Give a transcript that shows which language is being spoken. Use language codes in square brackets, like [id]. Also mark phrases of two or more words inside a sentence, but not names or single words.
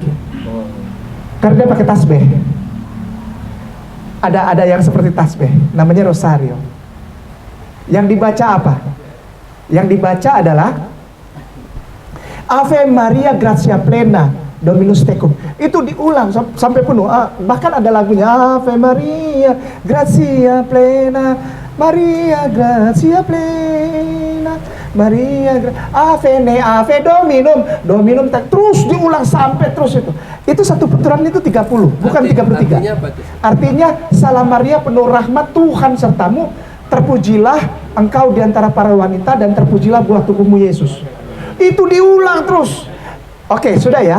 [id] Karena dia pakai tasbih. Ada yang seperti tasbih, namanya rosario. Yang dibaca apa? Yang dibaca adalah [la] Ave Maria Gratia Plena Dominus Tecum. [id] Itu diulang sampai penuh. Bahkan ada lagunya [la] Ave Maria Gratia Plena, Maria Gratia Plena, Maria Ave ne Ave Dominum [id] terus diulang sampai terus itu. Itu satu putaran itu 30, bukan 33. Artinya apa itu? Artinya Salam Maria penuh rahmat, Tuhan sertamu, terpujilah engkau di antara para wanita dan terpujilah buah tubuhmu Yesus. Itu diulang terus. Oke, sudah ya.